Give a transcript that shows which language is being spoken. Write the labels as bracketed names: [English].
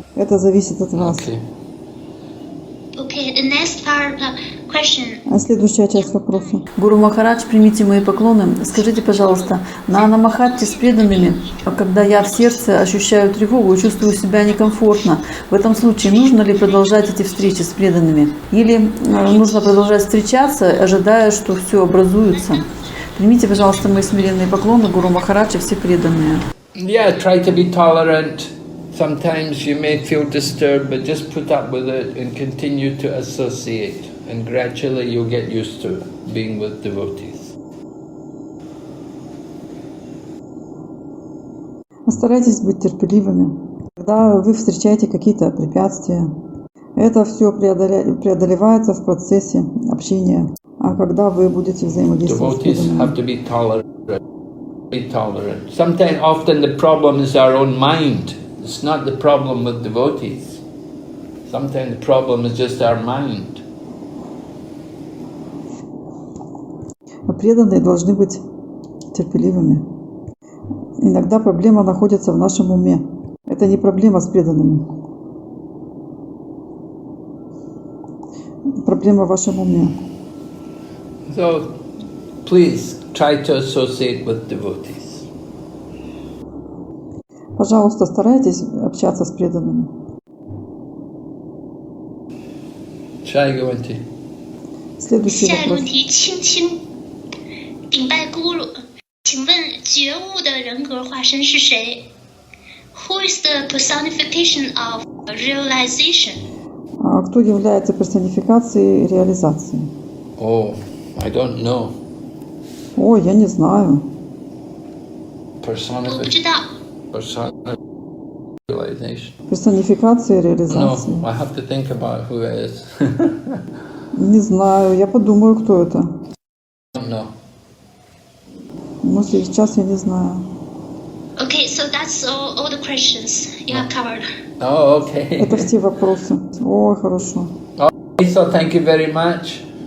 [Russian] Это зависит от вас. [English] Okay, the next part question. [Russian] А следующая часть вопроса. Гуру Махарадж, примите мои поклоны. Скажите, пожалуйста, на Намахатте с преданными, когда я в сердце ощущаю тревогу и чувствую себя некомфортно, в этом случае нужно ли продолжать эти встречи с преданными? Или нужно продолжать встречаться, ожидая, что все образуется? Примите, пожалуйста, мои смиренные поклоны, Гуру Махарадж и все преданные. [English] Yeah, try to be tolerant. Sometimes you may feel disturbed, but just put up with it and continue to associate. And gradually you'll get used to being with devotees. [Russian] Постарайтесь быть терпеливыми. Когда вы встречаете какие-то препятствия, это все преодолевается в процессе общения. А когда вы будете взаимодействовать с преданными, [English] have to be tolerant. Sometimes, often the problem is our own mind. It's not the problem with devotees. Sometimes the problem is just our mind. [Russian] преданные должны быть терпеливыми. Иногда проблема находится в нашем уме. Это не проблема с преданными. Проблема в вашем уме. [English] So, please try to associate with devotees. [Russian] Пожалуйста, старайтесь общаться с преданными. Следующий [Chinese] 下一个问 [Russian] вопрос. [Chinese] 题，顶拜咕噜，请问觉悟的人格化身是谁 ？ [English] Who is the personification of realization? [Russian] Кто является персонификацией реализации? [English] Oh, I don't know. [Russian] О, я не знаю. [Chinese] 我不知道。 [English] Realization. [Russian] Персонификация [English] No, [Russian] реализации. [English] I have to think about who it is. [Russian] Не знаю, я подумаю, кто это. [English] No. [Russian] Но сейчас я не знаю. [English] Okay, so that's all the questions you have covered. Oh, okay. [Russian] Это все вопросы. О, хорошо. [English] Okay, so thank you very much.